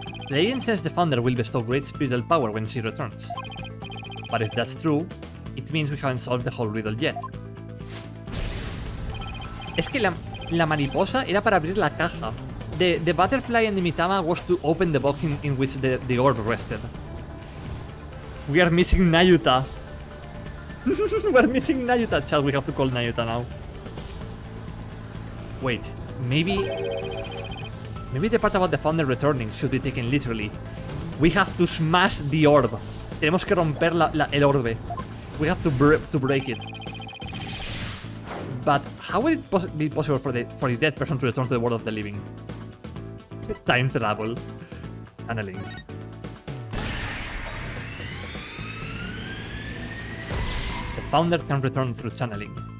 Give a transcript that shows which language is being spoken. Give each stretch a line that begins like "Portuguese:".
English: The legend says the founder will bestow great spiritual power when she returns. But if that's true, it means we haven't solved the whole riddle yet.
Spanish: Es que la mariposa era para abrir la caja.
English: The butterfly and the mitama was to open the box in which the orb rested. We are missing Nayuta. We're missing Nayuta, Chad. We have to call Nayuta now. Wait, maybe the part about the founder returning should be taken literally. We have to smash the orb.
Spanish: Tenemos que romper el orbe.
English: We have to break it. But how would it be possible for the dead person to return to the world of the living? Time travel. Channeling. The founder can return through channeling.